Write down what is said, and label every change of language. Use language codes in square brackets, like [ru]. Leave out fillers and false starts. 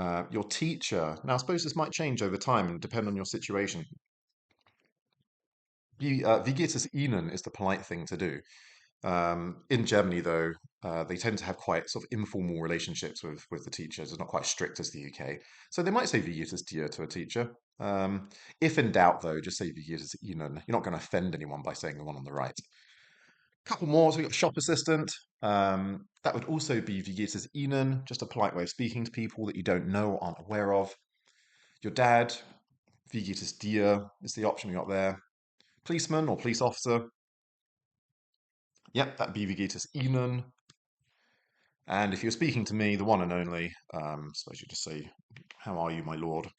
[en] Your teacher, now I suppose this might change over time and depend on your situation. [de] Wie geht es Ihnen [en] is the polite thing to do. In Germany, though, they tend to have quite sort of informal relationships with the teachers. It's not quite strict as the UK. So they might say [de] wie geht es dir [en] to a teacher. If in doubt, though, just say [de] wie geht es Ihnen. [en] You're not going to offend anyone by saying the one on the right. Couple more. So we've got shop assistant. That would also be [de] wie geht es Ihnen, [en] just a polite way of speaking to people that you don't know or aren't aware of. Your dad, [de] wie geht es dir [en] is the option we got there. Policeman or police officer. Yep, that'd be [de] wie geht es Ihnen. [en] And if you're speaking to me, the one and only, suppose you just say, "How are you, my lord?"